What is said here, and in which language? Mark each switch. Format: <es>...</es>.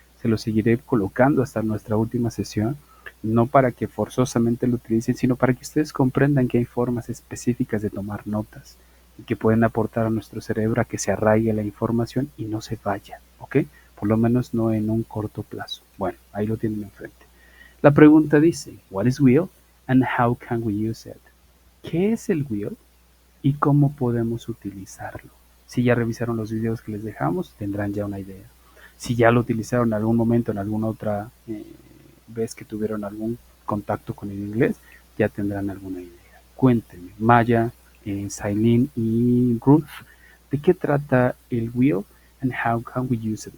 <es>Se lo seguiré colocando hasta nuestra última sesión, no para que forzosamente lo utilicen, sino para que ustedes comprendan que hay formas específicas de tomar notas y que pueden aportar a nuestro cerebro a que se arraigue la información y no se vaya, ¿ok? Por lo menos no en un corto plazo. Bueno, ahí lo tienen enfrente. La pregunta dice,</es> <en>what is will and how can we use it?</en> <es>¿Qué es el will y cómo podemos utilizarlo? Si ya revisaron los videos que les dejamos, tendrán ya una idea. Si ya lo utilizaron en algún momento, en alguna otra vez que tuvieron algún contacto con el inglés, ya tendrán alguna idea. Cuéntenme, Maya, Sailin y Ruth, ¿de qué trata el will</es> <en>and how can we use it?</en>